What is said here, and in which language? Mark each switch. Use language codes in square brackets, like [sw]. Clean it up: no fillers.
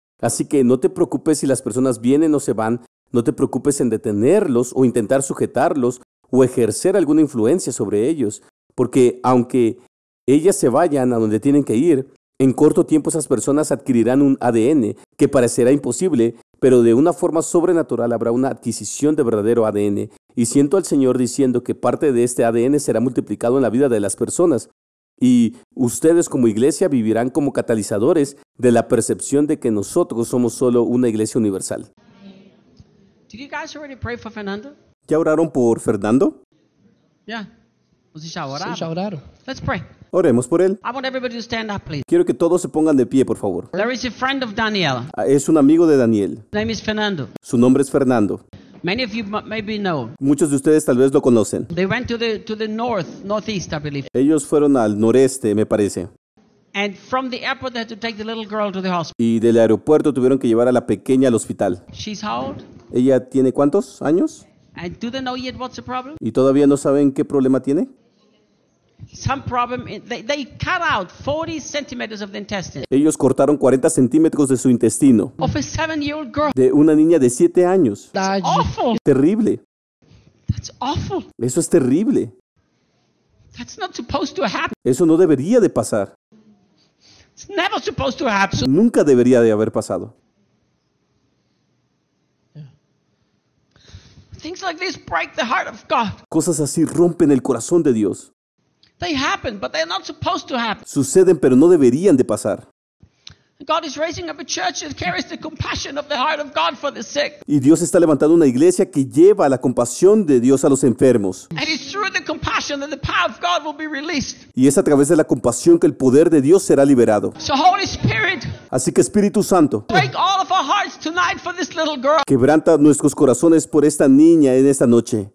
[es] Así que no te preocupes si las personas vienen o se van, no te preocupes en detenerlos o intentar sujetarlos o ejercer alguna influencia sobre ellos, porque aunque ellas se vayan a donde tienen que ir, en corto tiempo esas personas adquirirán un ADN que parecerá imposible, pero de una forma sobrenatural habrá una adquisición de verdadero ADN. Y siento al Señor diciendo que parte de este ADN será multiplicado en la vida de las personas. Y ustedes como iglesia vivirán como catalizadores de la percepción de que nosotros somos solo una iglesia universal. [en] Did you guys already pray for Fernando? [es] ¿Ya oraron por Fernando? Yeah. Pues ya oraron. Sí, ya oraron. [en] Let's pray. [es] Oremos por él. [en] I want everybody to stand up, please. [es] Quiero que todos se pongan de pie, por favor. [en] There is a friend of Daniel. [es] Es un amigo de Daniel. [en] His name is Fernando. [es] Su nombre es Fernando. [en] Many of you maybe know. [es] Muchos de ustedes tal vez lo conocen. [en] They went to the north, northeast, I believe. [es] Ellos fueron al noreste, me parece. [en] And from the airport they had to take the little girl to the hospital. [es] Y del aeropuerto tuvieron que llevar a la pequeña al hospital. [en] She's how old? [es] ¿Ella tiene cuántos años? [en] And do they know yet what's the problem? [es] ¿Y todavía no saben qué problema tiene? [en] Some problem they cut out 40 centimeters of the intestine. [es] Ellos cortaron 40 centímetros de su intestino. [en] Of a 7-year-old girl. [es] De una niña de 7 años. [en] That's awful. [es] Terrible. [en] That's awful. [es] Eso es terrible. [en] That's not supposed to happen. [es] Eso no debería de pasar. [en] It's never supposed to happen. [es] Nunca debería de haber pasado. [en] Yeah. Things like this break the heart of God. [es] Cosas así rompen el corazón de Dios. [en] They happen, but they're not supposed to happen. [es] Suceden, pero no deberían de pasar. [en] God is raising up a church that carries the compassion of the heart of God for the sick. [es] Y Dios está levantando una iglesia que lleva la compasión de Dios a los enfermos. [en] And it's through the compassion that the power of God will be released. [es] Y es a través de la compasión que el poder de Dios será liberado. [en] So Holy Spirit. [es] Así que Espíritu Santo. [en] Break all of our hearts tonight for this little girl. [es] Quebranta nuestros corazones por esta niña en esta noche.